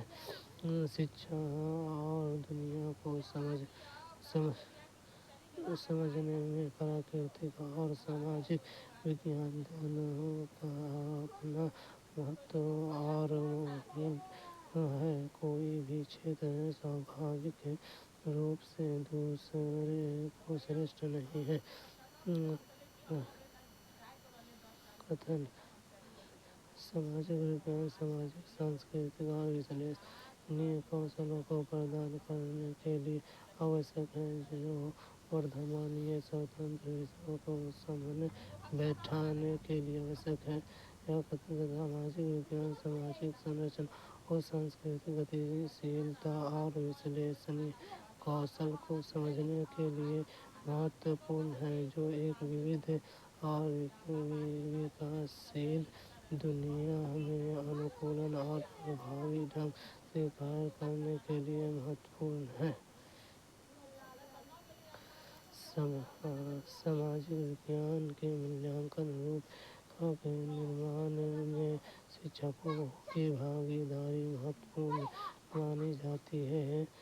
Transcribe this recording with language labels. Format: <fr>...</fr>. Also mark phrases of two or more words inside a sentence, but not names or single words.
<hi>शिक्षा और दुनिया को समझने में प्राकृतिक और सामाजिक विज्ञान दोनों का अपना महत्व और महम है. कोई भी क्षेत्र स्वाभाविक रूप से दूसरे से श्रेष्ठ नहीं है. कथन सामाजिक विज्ञान सामाजिक, सांस्कृतिक और विश्लेषणी कौशलों को प्रदान करने के लिए आवश्यक है, जो वर्धमान्य स्वतंत्र विश्वों के सामने बैठाने के लिए आवश्यक है. यह कथन सामाजिक विज्ञान सामाजिक संरचना और सांस्कृतिक गतिशीलता और विश्लेषणी कौशल को समझने के लिए महत्वपूर्ण है, जो एक विविध और विकासशील दुनिया में अनुकूल और प्रभावी ढंग से कार्य करने के लिए महत्वपूर्ण है. सामाजिक विज्ञान के मूल्यांकन रूप रेखा के निर्माण में शिक्षकों की भागीदारी महत्वपूर्ण मानी जाती है.</hi>